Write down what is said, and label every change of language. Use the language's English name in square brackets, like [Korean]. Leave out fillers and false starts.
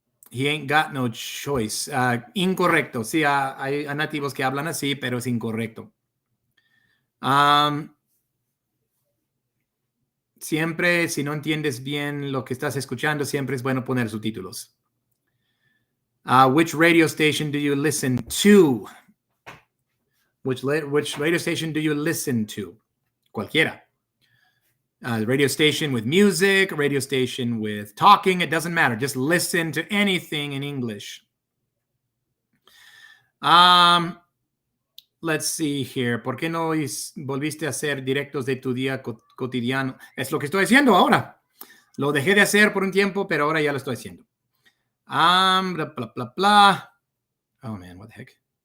[English] He ain't got no choice. Incorrecto. [Spanish] Sí, hay nativos que hablan así, pero es incorrecto. Siempre, si no entiendes bien lo que estás escuchando, siempre es bueno poner subtítulos. [English] Which radio station do you listen to? Which radio station do you listen to? Cualquiera. Radio station with music, radio station with talking, it doesn't matter. Just listen to anything in English. Let's see here. [Spanish] ¿Por qué no volviste a hacer directos de tu día cotidiano? Es lo que estoy haciendo ahora. Lo dejé de hacer por un tiempo, pero ahora ya lo estoy haciendo. [English] Blah, blah, blah, blah. Oh, man, what the heck?